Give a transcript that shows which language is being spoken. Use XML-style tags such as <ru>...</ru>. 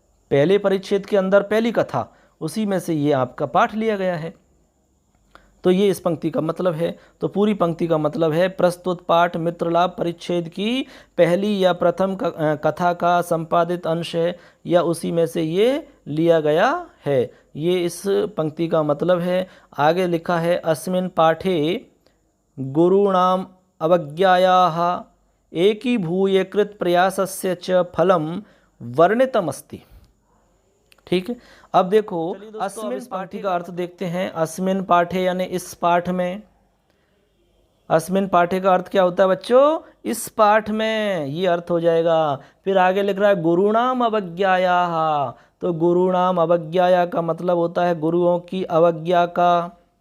<hi>पहले परिच्छेद के अंदर पहली कथा, उसी में से ये आपका पाठ लिया गया है। तो ये इस पंक्ति का मतलब है। तो पूरी पंक्ति का मतलब है प्रस्तुत पाठ मित्रलाभ परिच्छेद की पहली या प्रथम कथा का संपादित अंश है या उसी में से ये लिया गया है। ये इस पंक्ति का मतलब है। आगे लिखा है</hi> <sa>अस्मिन् पाठे गुरूणाम अवज्ञायाः एकीभूय कृत प्रयासस्य च फलम वर्णितमस्ति।</sa> <hi>ठीक है, अब देखो</hi> <sa>अस्मिन् पाठे</sa> <hi>का अर्थ देखते हैं।</hi> <sa>अस्मिन् पाठे</sa> <hi>यानी इस पाठ में। अस्मिन् पाठे का अर्थ क्या होता है बच्चों? इस पाठ में, ये अर्थ हो जाएगा। फिर आगे लिख रहा है</hi> <sa>गुरूणाम अवज्ञायाः,</sa> <hi>तो</hi> <sa>गुरूणाम अवज्ञाया</sa> <hi>का मतलब होता है गुरुओं की अवज्ञा का।</hi>